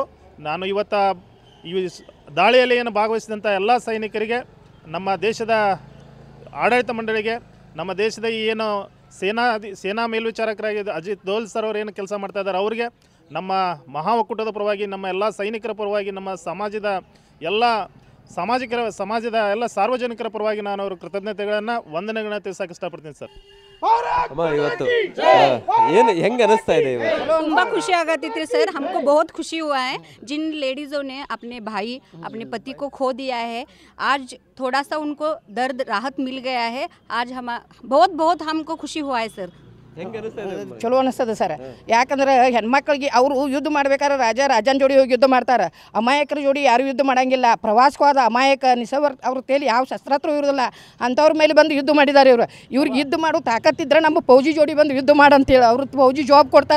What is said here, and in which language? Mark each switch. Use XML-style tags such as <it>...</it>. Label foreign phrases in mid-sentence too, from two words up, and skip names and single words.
<kn>ನಾನು ಇವತ್ತು ಈ ದಾಳಿಯಲ್ಲಿ ಏನು ಭಾಗವಹಿಸಿದಂಥ ಎಲ್ಲ ಸೈನಿಕರಿಗೆ, ನಮ್ಮ ದೇಶದ ಆಡಳಿತ ಮಂಡಳಿಗೆ, ನಮ್ಮ ದೇಶದ ಏನು ಸೇನಾ ಮೇಲ್ವಿಚಾರಕರಾಗಿ ಅಜಿತ್ ದೋವಲ್ ಸರ್ ಅವರು ಏನು ಕೆಲಸ ಮಾಡ್ತಾ ಇದ್ದಾರೆ ಅವರಿಗೆ, ನಮ್ಮ ಮಹಾ ಒಕ್ಕೂಟದ ಪರವಾಗಿ, ನಮ್ಮ ಎಲ್ಲ ಸೈನಿಕರ ಪರವಾಗಿ, ನಮ್ಮ ಸಮಾಜದ ಎಲ್ಲ ಸಾರ್ವಜನಿಕರ ಪರವಾಗಿ ನಾನು ಅವರು ಕೃತಜ್ಞತೆಗಳನ್ನು ವಂದನೆಗಳನ್ನ ತಿಳಿಸಕ್ಕೆ ಇಷ್ಟಪಡ್ತೀನಿ ಸರ್. ಇವತ್ತು ಏನು ಹೆಂಗೆ ಅನಿಸ್ತಾ ಇದೆ? ತುಂಬಾ ಖುಷಿ ಆಗತ್ತಿತ್ತು ಸರ್.</kn> <hi>हमको बहुत खुशी हुआ है जिन लेडीज़ों ने अपने भाई, अपने पति को खो दिया है. आज थोड़ा सा उनको दर्द राहत मिल गया है. आज हम बहुत हमको खुशी हुआ है सर.</hi> <kn>ಚಲೋ ಅನಿಸ್ತದೆ ಸರ್. ಯಾಕಂದ್ರೆ ಹೆಣ್ಮಕ್ಳಿಗೆ ಅವರು ಯುದ್ಧ ಮಾಡ್ಬೇಕಾದ್ರೆ ರಾಜನ ಜೋಡಿ ಹೋಗಿ ಯುದ್ಧ ಮಾಡ್ತಾರೆ. ಅಮಾಯಕರ ಜೋಡಿ ಯಾರು ಯುದ್ಧ ಮಾಡೋಂಗಿಲ್ಲ. ಪ್ರವಾಸಕ್ಕೆ ಹೋದ ಅಮಾಯಕ ನಿಸವರ್ ಅವ್ರ ತೇಲಿ ಯಾವ ಶಸ್ತ್ರಾಸ್ತ್ರ ಇರೋದಿಲ್ಲ, ಅಂಥವ್ರ ಮೇಲೆ ಬಂದು ಯುದ್ಧ ಮಾಡಿದ್ದಾರೆ ಇವರು. ಇವ್ರಿಗೆ ಯುದ್ಧ ಮಾಡೋ ತಾಕತ್ತಿದ್ರೆ ನಮ್ಮ ಫೌಜಿ ಜೋಡಿ ಬಂದು ಯುದ್ಧ ಮಾಡಂತೇಳಿ ಅವ್ರು ಫೌಜಿ ಜಾಬ್ ಕೊಡ್ತಾರೆ.</kn>